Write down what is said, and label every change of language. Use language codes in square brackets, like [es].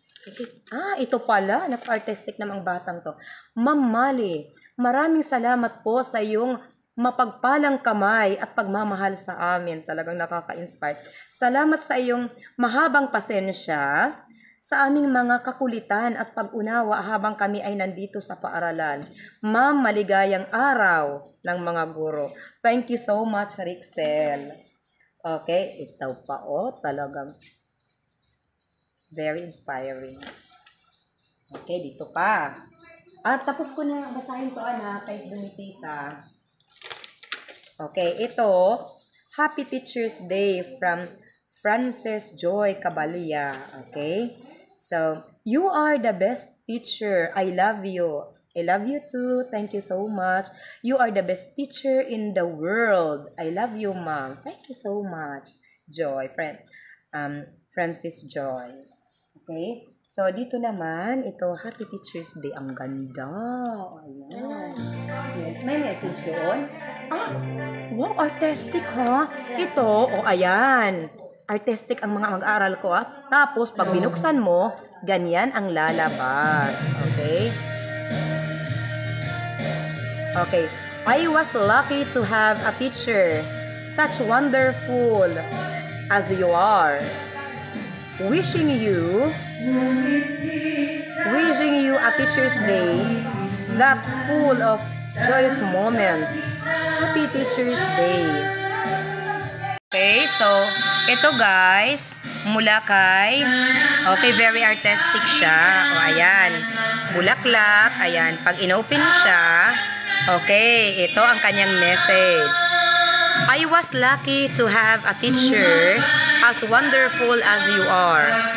[tl] Okay. Ito pala. Napa-artistic namang batang to. Ma'am Mali, maraming salamat po sa iyong mapagpalang kamay at pagmamahal sa amin. Talagang nakaka-inspire. Salamat sa iyong mahabang pasensya sa aming mga kakulitan at pag-unawa habang kami ay nandito sa paaralan. Ma'am, maligayang araw ng mga guro. [en] Thank you so much, Rixel. [tl] Okay, ito pa talagang very inspiring. Okay, dito pa. Tapos ko na basahin to, anak, kay Donitita. [en] Okay, ito, Happy Teacher's Day from Frances Joy Cabalia. Okay, so, you are the best teacher. I love you. I love you too. Thank you so much. You are the best teacher in the world. I love you, Mom. Thank you so much. Joy, Francis Joy. Okay? [tl] So, dito naman, ito, [en] Happy Teacher's Day. [tl] Ang ganda. Ayan. Yes, may message doon. Wow, artistic ha. Ito, ayan. Artistic ang mga mag-aaral ko Tapos, pag binuksan mo, ganyan ang lalabas. [en] Okay? Okay. I was lucky to have a teacher such wonderful as you are. Wishing you a Teacher's Day that full of joyous moments. Happy Teacher's Day. [tl] Okay, so ito guys, mula kay very artistic siya. Ayan. Bulaklak, ayan. Pag inopen mo siya, okay, ito ang kanyang message. [en] I was lucky to have a teacher as wonderful as you are.